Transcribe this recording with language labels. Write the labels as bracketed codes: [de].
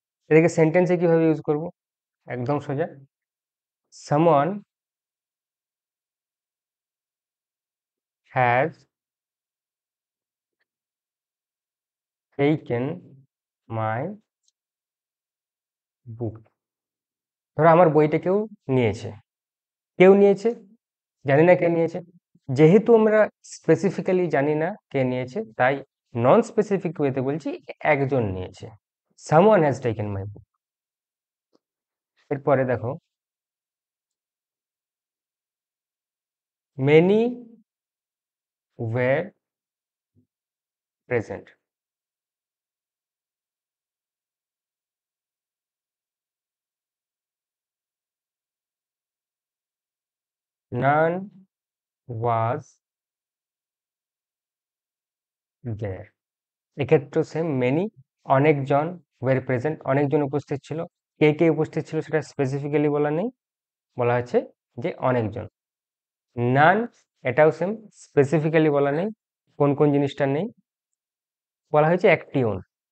[bn] এটাকে সেন্টেন্সে কিভাবে ইউজ করব? একদম সোজা, [en] Someone has taken my book. [bn] ধরো আমার বইটা কেউ নিয়েছে, কেউ নিয়েছে, জানি না কে নিয়েছে। যেহেতু আমরা স্পেসিফিক্যালি জানি না কে নিয়েছে, তাই নন স্পেসিফিক ওয়েতে বলছি একজন নিয়েছে, [en] Someone has taken my book. [bn] এরপরে দেখো [en] many were present, none was there। [bn] এক্ষেত্রে সেম মেনি, অনেকজন, ওয়ের প্রেজেন্ট, অনেকজন উপস্থিত ছিল। কে কে উপস্থিত ছিল সেটা স্পেসিফিক্যালি বলা নেই, বলা হয়েছে যে অনেকজন। নান, এটাও সেম, স্পেসিফিক্যালি বলা নেই কোন কোন জিনিসটা নেই, বলা হয়েছে একটিও না।